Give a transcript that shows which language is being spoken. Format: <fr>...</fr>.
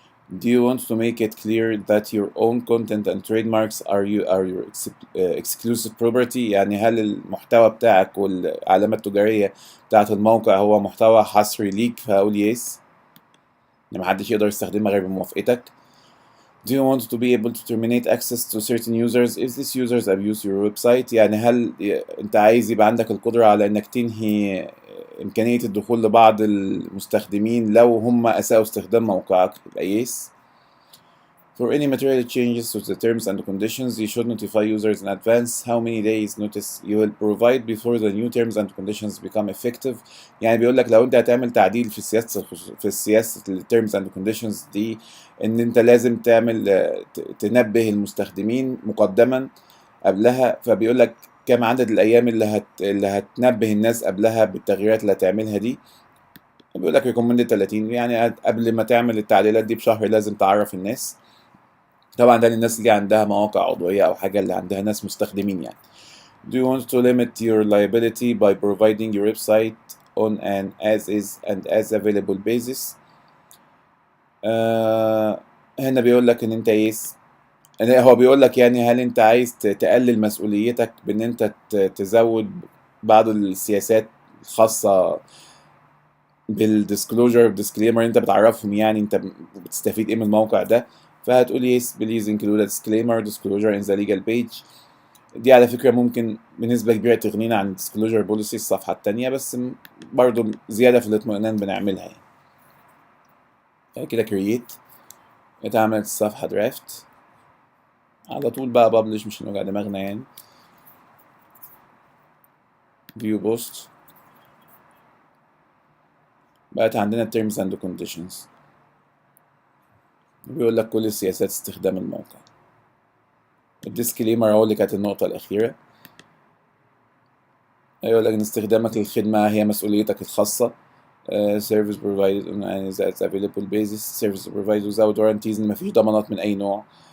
<en>Do you want to make it clear that your own content and trademarks are your exclusive property؟</en> <ar>يعني هل المحتوى بتاعك والعلامة التجارية بتاعت الموقع هو محتوى حصري ليك؟ فهقول</ar> <en>yes،</en> <ar>إن محدش يقدر يستخدمها غير بموافقتك.</ar> <en>Do you want to be able to terminate access to certain users if these users abuse your website؟</en> <ar>يعني هل انت عايز يبقى عندك القدرة على انك تنهي امكانية الدخول لبعض المستخدمين لو هم اساءوا استخدام موقعك؟ يبقى</ar> <en>yes. For any material changes to the terms and conditions you should notify users in advance. How many days notice you will provide before the new terms and conditions become effective؟</en> <ar>يعني بيقول لك لو انت هتعمل تعديل في سياسة ال terms and conditions دي، ان انت لازم تعمل تنبه المستخدمين مقدما قبلها. فبيقول لك كم عدد الايام اللي هتنبه الناس قبلها بالتغييرات اللي هتعملها دي. بيقول لك recommended 30، يعني قبل ما تعمل التعديلات دي بشهر لازم تعرف الناس. طبعا ده للناس اللي عندها مواقع عضوية أو حاجة اللي عندها ناس مستخدمين يعني.</ar> <en>Do you want to limit your liability by providing your website on an as is and as available basis؟</en> <ar>هنا بيقول لك إن أنت هو بيقول لك يعني هل أنت عايز تقلل مسؤوليتك بإن أنت تزود بعض السياسات الخاصة بالديسكلوجر ديسكليمر أنت بتعرفهم، يعني أنت بتستفيد إيه من الموقع ده. فهتقول</ar> <en>yes please include a disclaimer disclosure in the legal page.</en> <ar>دي على فكرة ممكن بنسبة كبيرة تغنينا عن disclosure policy الصفحة التانية، بس برضو زيادة في الاطمئنان بنعملها يعني. كده create، اتعملت الصفحة draft على طول بقى publish، مش هنوجع دماغنا يعني. view post، بقت عندنا terms and conditions، بيقول لك كل سياسات استخدام الموقع. الديسكليمر هو اللي كانت النقطة الأخيرة. يقول لك إن استخدامك للخدمة هي مسؤوليتك الخاصة.</ar> <en>service provided on an as available basis. service provided without warranties،</en> <ar>إن مفيش ضمانات من أي نوع.</ar>